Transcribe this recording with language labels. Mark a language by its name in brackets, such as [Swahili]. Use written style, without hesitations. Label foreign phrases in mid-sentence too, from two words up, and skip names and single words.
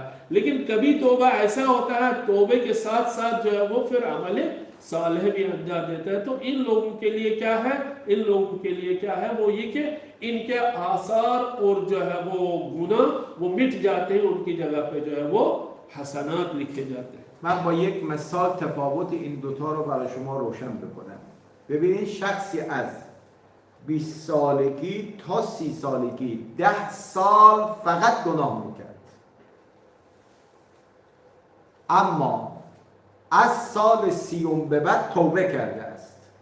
[Hindi] लेकिन कभी तौबा ऐसा होता है तौबे के साथ साथ जो है वो फिर अमल सालेह भी अंजाम देता है। तो इन लोगों के लिए क्या है, इन लोगों के लिए क्या है वो ये कि इनके आसार और जो है वो गुनाह वो मिट जाते हैं, उनकी जगह पे जो है वो हसनात लिखे जाते हैं। [Persian] من با یک مثال تفاوت این دوتا رو برای شما روشن بکنم. ببینید شخصی از 20 سالگی تا 30 سالگی 10 سال فقط گناه میکرد، اما از سال 30 به بعد توبه کرده است.